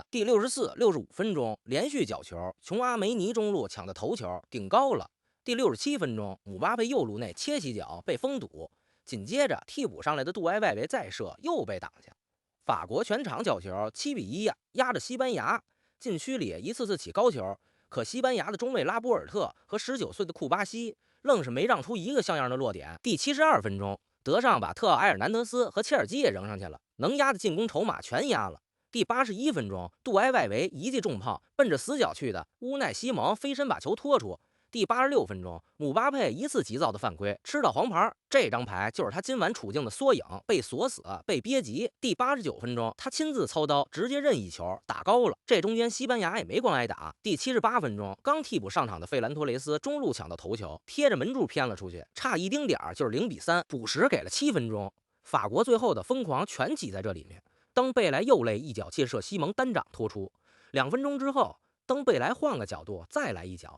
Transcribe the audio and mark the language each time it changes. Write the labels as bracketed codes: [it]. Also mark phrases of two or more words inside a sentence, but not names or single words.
[zh] 第64、65分鐘，連續角球，琼阿梅尼中路搶的頭球頂高了。第67分鐘，姆巴佩右路內切起脚被封堵。緊接着替補上來的杜埃外圍再射又被擋下，法國全場角球7-1呀，壓着西班牙。禁區裡一次次起高球，可西班牙的中衛拉波爾特和19岁的庫巴西愣是没讓出一個像樣的落點。第72分鐘，德尚把特奧埃尔南德斯和切尔基也扔上去了，能压的进攻筹碼全压了。第81分鐘，杜埃外圍一記重炮奔着死角去的乌奈西蒙飞身把球拖出。第86分鐘，姆巴佩一次急躁的犯规，吃到黄牌。這張牌就是他今晚處境的縮影，被鎖死，被憋急。第89分鐘，他親自操刀，直接任意球打高了。这中間西班牙也沒光挨打。第78 分鐘，剛替補上場的費蘭托雷斯中路搶到頭球，貼着門柱偏了出去，差一丁點就是0-3。補時給了7分鐘，法國最後的瘋狂全擠在這裡面。登貝萊又累一腳借射西蒙單掌拖出。2分鐘之後，登貝萊換個角度再來一腳。